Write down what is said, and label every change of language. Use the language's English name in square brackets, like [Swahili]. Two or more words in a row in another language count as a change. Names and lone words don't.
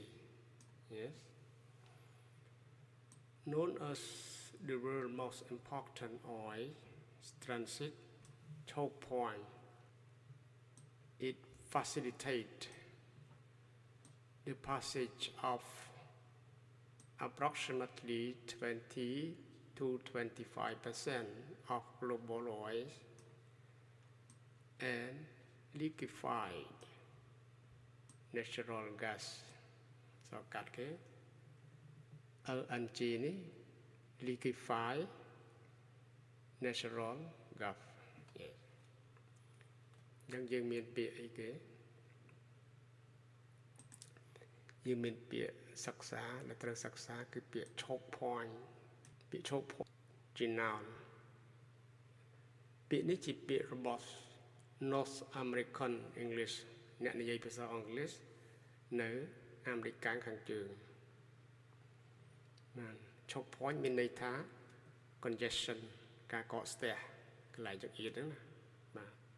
[English] Yes. Known as the world's most important oil transit choke point, it facilitates the passage of approximately 20 to 25% of global oil and liquefied natural gas សកាត់គេ LNG នេះ liquefied natural gas [Khmer] យើងមានពាក្យអីគេយើងមានពាក្យសិក្សាដែលត្រូវសិក្សាគឺពាក្យ [English] choke point [Khmer] ពាក្យ [English] choke point [Khmer] ជា noun ពាក្យនេះជាពាក្យរបស់ [English] North American English [Khmer] អ្នកនិយាយភាសាអង់គ្លេសនៅអាមេរិកខាងជើងបាទ [English] choke point [Khmer] មានន័យថា congestion ការកកស្ទះកន្លែងចង្អៀតហ្នឹងណាបាទ